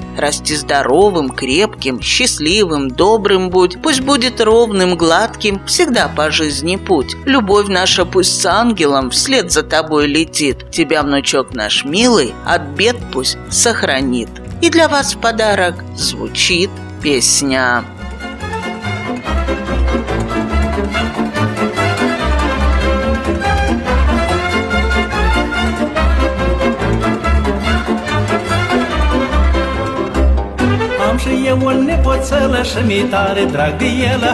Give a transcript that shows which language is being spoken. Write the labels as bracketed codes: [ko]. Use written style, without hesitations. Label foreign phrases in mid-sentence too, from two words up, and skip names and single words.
[ru] Расти здоровым, крепким, счастливым, добрым будь. Пусть будет ровным, гладким, всегда по жизни путь. Любовь наша пусть с ангелом вслед за тобой летит. Тебя, внучок наш милый, от бед пусть сохранит. И для вас в подарок звучит песня. [ro] Am și eu o nepoțelă și mi tare drag de elă.